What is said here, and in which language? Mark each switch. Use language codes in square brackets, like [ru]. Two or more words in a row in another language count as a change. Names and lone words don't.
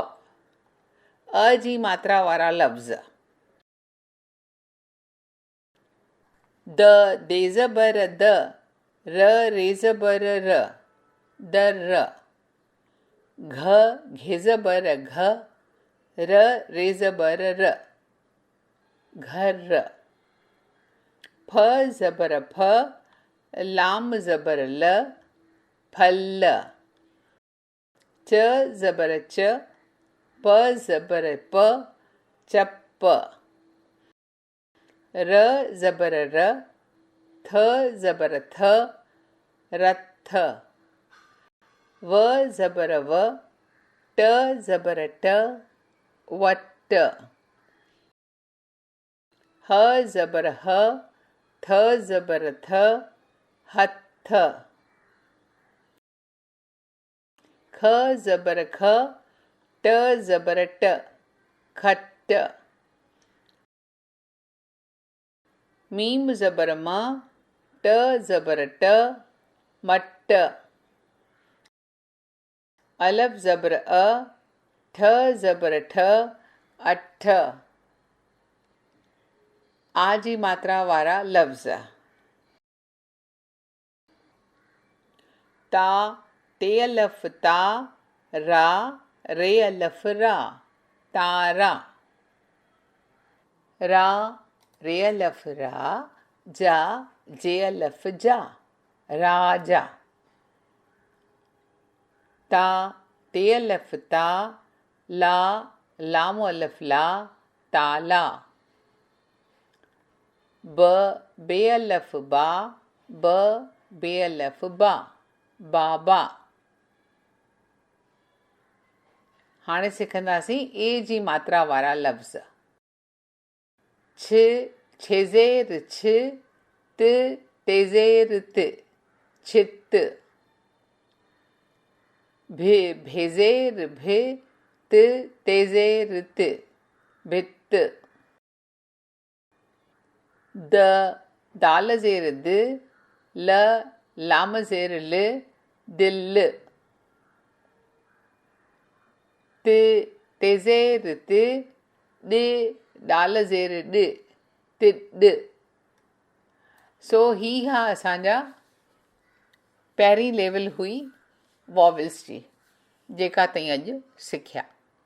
[sd] अ जी मात्रा वारा लफ़्ज़। द दे ज़बर द, र रे ज़बर र, दर। घ घे ज़बर घ, र रे ज़बर र, घर। फ ज़बर फ, लाम ज़बर ल, फल। च ज़बर च, प ज़बर प, चप। र ज़बर र, थ ज़बर थ, रथ। व ज़बर व, ट ज़बर ट, वट। ह ज़बर ह, थ ज़बर थ, हथ। ख ज़बर ख, ट ज़बर ट, खट। मीम ज़बर म, ट ज़बर ट, मट। अलफ ज़बर अ, ठ ज़बर ठ, अठ। आ जी मात्रा वारा लफ़्ज़। ता ते अलफ ता, रा रे अलफ रा, तारा। रा रे अलफ रा, जा जे अलफ जा, राजा। ता ते अलफ ता, ला लाम अलफ ला, ताला। ब बे अलफ बा, ब बे अलफ बा, बाबा। हाणे सिखंदासीं ए जी मात्रा वारा लफ़्ज़। छ छेज़ेर छ, त तेज़ेर त, छित। भि भेज़ेर भि, त तेज़ेर त, भित। द दाल ज़ेर द, ल लाम ज़ेर ल, दिल। त तेज़ेर त, ॾ दाल ज़ेर ॾ, तिॾ। सो ही हा असांजा पहिरीं लेवल हुई वॉवल्स जी, जेका ताईं अॼु सिखिया।